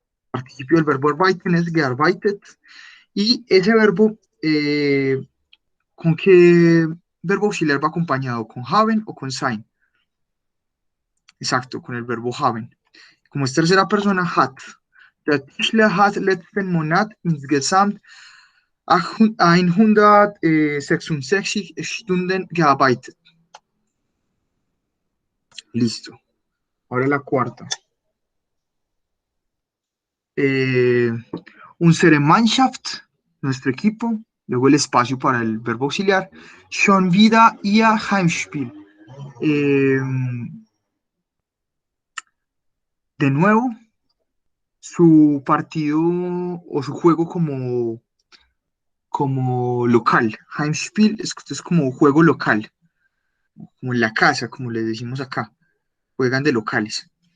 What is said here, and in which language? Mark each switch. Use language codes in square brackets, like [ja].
[es] Participio del verbo arbeiten es gearbeitet. Y ese verbo, ¿con qué verbo auxiliar va acompañado? ¿Con haben o con sein? Exacto, con el verbo haben. Como es tercera persona, hat. [de] Der Tischler hat letzten Monat insgesamt 166 Stunden gearbeitet. [es] Listo. Ahora la cuarta. Eh, [de] unsere Mannschaft, [es] nuestro equipo. Luego el espacio para el verbo auxiliar. [de] Schon wieder ihr Heimspiel. [es] Eh, de nuevo, su partido o su juego como local. Heimspiel es como juego local, como en la casa, como le decimos acá. Juegan de locales.